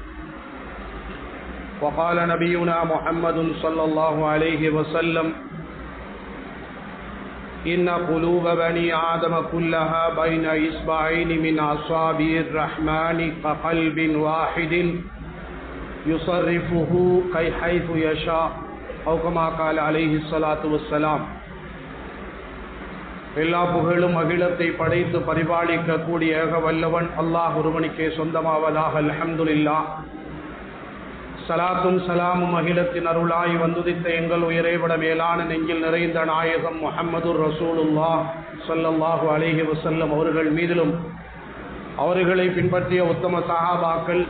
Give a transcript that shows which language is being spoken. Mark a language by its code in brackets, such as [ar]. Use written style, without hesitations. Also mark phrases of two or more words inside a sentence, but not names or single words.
[ar] وقال نبينا محمد صلى الله عليه وسلم إن قلوب بني آدم كلها بين إصبعين من أصابع الرحمن كقلب واحد يصرفه حيث يشاء أو كما قال عليه الصلاة والسلام. [ta] எல்லா புகழும் அகிலத்தை படைத்து பரிபாலிக்க கூடிய ஏக வல்லவன் அல்லாஹ் ஒருவனுக்கே சொந்தமாவதாக. [ar] الحمد لله. [ta] சலாத்தும் சலாமும் அகிலத்தின் அருளாய் வந்துதித்த எங்கள் உயிரைவிட மேலான நெஞ்சில் நிறைந்த நாயகம் [ar] محمد رسول الله صلى الله عليه وسلم [ta] அவர்கள் மீதிலும் அவர்களை பின்பற்றிய உத்தம சஹாபாக்கள்,